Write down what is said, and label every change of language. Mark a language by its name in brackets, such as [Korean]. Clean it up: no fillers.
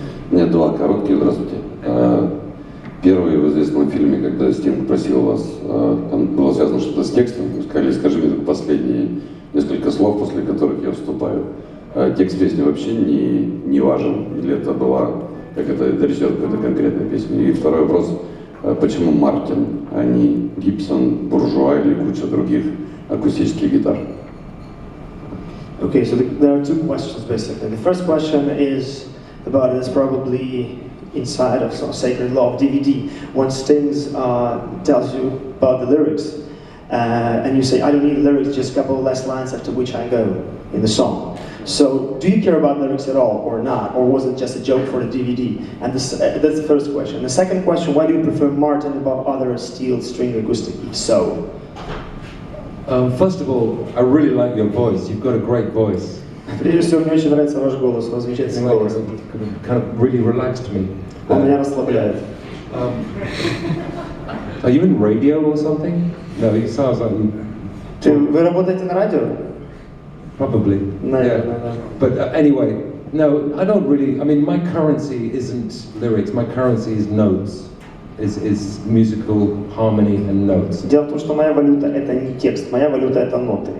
[Russian] У меня два коротких, здравствуйте. Первый в известном фильме, когда Стинг просил вас, там было связано что-то с текстом, вы сказали, скажи мне только последние несколько слов, после которых я вступаю. Текст песни вообще не важен, или это была, как это речь идет какой-то конкретной песни. И второй вопрос, почему Мартин, а не Гибсон, Буржуа или куча других акустических гитар? [English] Okay, so there are two questions basically. The first question is about it's probably inside of some Sacred Law of DVD. When Stings tells you about the lyrics, and you say, I don't need lyrics, just a couple less lines after which I go in the song. So, do you care about lyrics at all or not? Or was it just a joke for the DVD? And that's the first question. The second question, why do you prefer Martin above other steel string acoustic? If so? First of all, I really like your voice. You've got a great voice. [Russian] Прежде всего, мне очень нравится ваш голос, у вас замечательный голос. [English] Kind of really relaxed me. [Russian] Он меня расслабляет. [English] Are you in radio or something? No, it sounds like you... [Russian] Вы работаете на радио? [English] Probably. [Russian] Наверное, да. [English] But anyway, no, I don't really... I mean, my currency isn't lyrics. My currency is notes. Is musical harmony and notes. [Russian] Дело в том, что моя валюта это не текст, моя валюта это ноты.